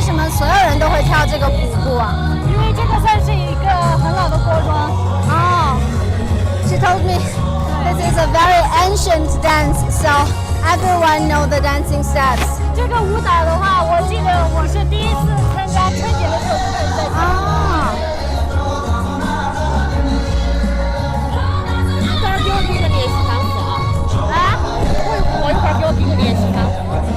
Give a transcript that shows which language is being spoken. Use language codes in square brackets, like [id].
[zh] 所有人都会跳这个舞步啊，因为这个算是一个很老的国庄。 [en] 哦 She told me this is a very ancient dance, so everyone know the dancing steps. [zh] 这个舞蹈的话，我记得我是第一次参加春节的时候就开始在跳。一会儿给我比个练习方式啊！我一会儿给我比个练习方式。